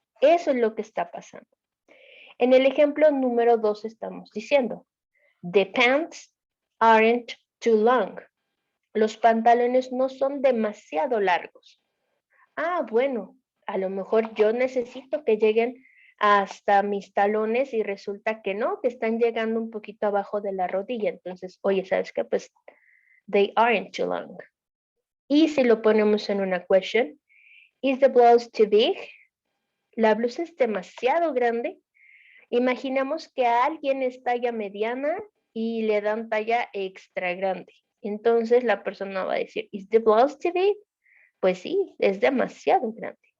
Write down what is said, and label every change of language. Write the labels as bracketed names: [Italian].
[Spanish] Eso es lo que está pasando. En el ejemplo número 2 estamos diciendo, [English] the pants aren't too long. [Spanish] Los pantalones no son demasiado largos. Ah, bueno, a lo mejor yo necesito que lleguen hasta mis talones y resulta que no, que están llegando un poquito abajo de la rodilla. Entonces, oye, ¿sabes qué? Pues, [English] they aren't too long. [Spanish] Y si lo ponemos en una question, [English] is the blouse too big? [Spanish] La blusa es demasiado grande. Imaginamos que a alguien es talla mediana y le dan talla extra grande. Entonces la persona va a decir, [English] is the blouse too big? [Spanish] Pues sí, es demasiado grande.